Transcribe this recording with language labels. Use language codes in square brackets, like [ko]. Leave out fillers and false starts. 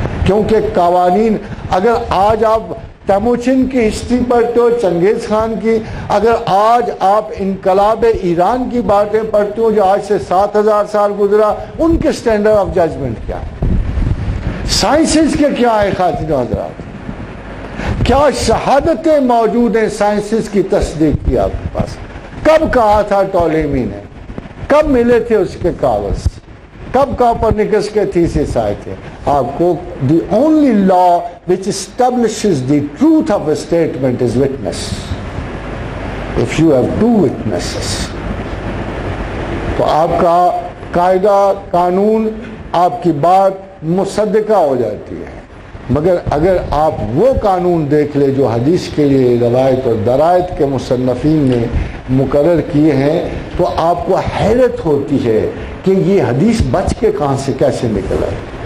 [ur] کیونکہ قوانین, اگر آج آپ تیموچن کی ہسٹری پڑھتے ہو, چنگیز خان کی, اگر آج آپ انقلاب ایران کی باتیں پڑھتے ہو جو آج سے 7000 سال گزرا, ان کے سٹینڈرڈ آف ججمنٹ کیا ہے, سائنسز کے کیا ہے خواتین و حضرات, کیا شہادتیں موجود ہیں سائنسز کی تصدیق کی آپ کے پاس. کب کہا تھا ٹولمی نے, کب ملے تھے اس کے کاغذ, کب کوپرنیکس کے تھیسس آئے تھے. آپ کو [en] the only law which establishes the truth of a statement is witness. If you have two witnesses, [ur] تو آپ کا قاعدہ قانون, آپ کی بات مصدقہ ہو جاتی ہے. مگر اگر آپ وہ قانون دیکھ لیں جو حدیث کے لیے روایت اور درایت کے مصنفین نے مقرر کیے ہیں, تو آپ کو حیرت ہوتی ہے کہ یہ حدیث بچ کے کہاں سے کیسے نکل آئی.